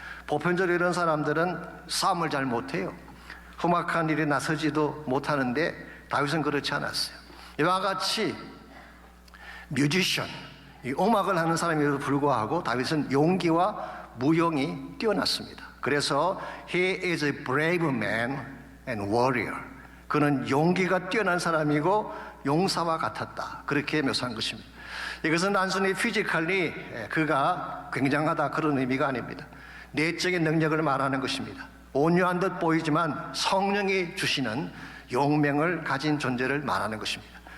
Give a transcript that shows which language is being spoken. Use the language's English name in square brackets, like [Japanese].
[Korean] 보편적으로 이런 사람들은 싸움을 잘 못해요. 험악한 일에 나서지도 못하는데 다윗은 그렇지 않았어요. 이와 같이 뮤지션, 이 음악을 하는 사람에도 불구하고 다윗은 용기와 무용이 뛰어났습니다. 그래서 [English] He is a brave man and warrior. [Korean] 그는 용기가 뛰어난 사람이고 용사와 같았다, 그렇게 묘사한 것입니다. 이것은 단순히 피지컬리 그가 굉장하다 그런 의미가 아닙니다. 내적인 능력을 말하는 것입니다. 온유한 듯 보이지만 성령이 주시는 용맹을 가진 존재를 말하는 것입니다.